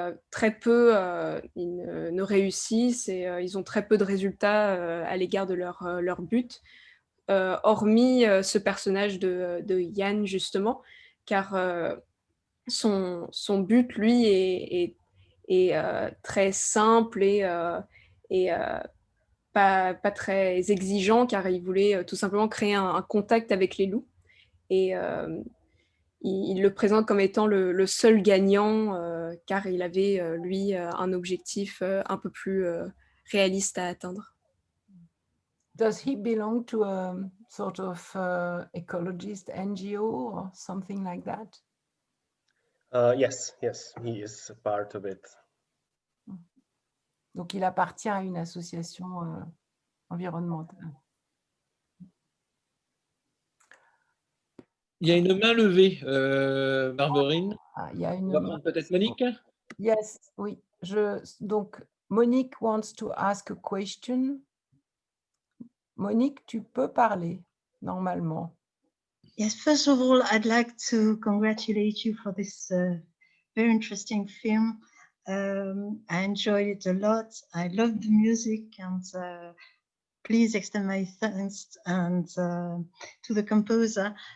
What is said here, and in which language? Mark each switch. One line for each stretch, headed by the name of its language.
French: très peu ils ne réussissent, et ils ont très peu de résultats à l'égard de leur but, hormis ce personnage de Yann, justement, car son but, lui, est très simple et pas très exigeant, car il voulait tout simplement créer un contact avec les loups. Et il le présente comme étant le seul gagnant, car il avait, lui, un objectif un peu plus réaliste à atteindre.
English: Does he belong to a sort of ecologist NGO or something like that? Yes, he is a part of it.
French: Donc, il appartient à une association environnementale. Il y a une main levée, Barberine. Il y a une On va prendre peut-être Monique.
English: Yes,
French: oui.
English: Donc, Monique wants to ask a question.
French: Monique, tu peux parler, normalement.
English: Yes, first of all, I'd like to congratulate you for this very interesting film. I enjoyed it a lot. I love the music, and please extend my thanks and to the composer.